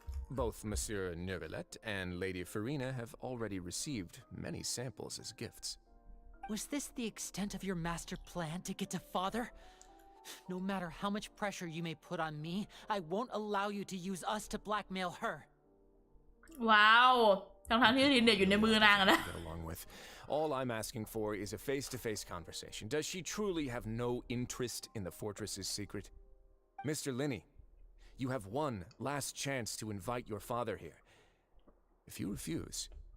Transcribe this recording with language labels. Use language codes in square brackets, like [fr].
[en] Both Monsieur Neuvillette and Lady Farina have already received many samples as gifts. Was this the extent of your master plan to get to Father? No matter how much pressure you may put on me, I won't allow you to use us to blackmail her. [th] ว้าวทั้งที่ลินเนี่ยอยู่ในมือนางอะนะ [en] Get along with. All I'm asking for is a face-to-face conversation. Does she truly have no interest in the fortress's secret? Mr. Linney, you have one last chance to invite your father here. If you refuse...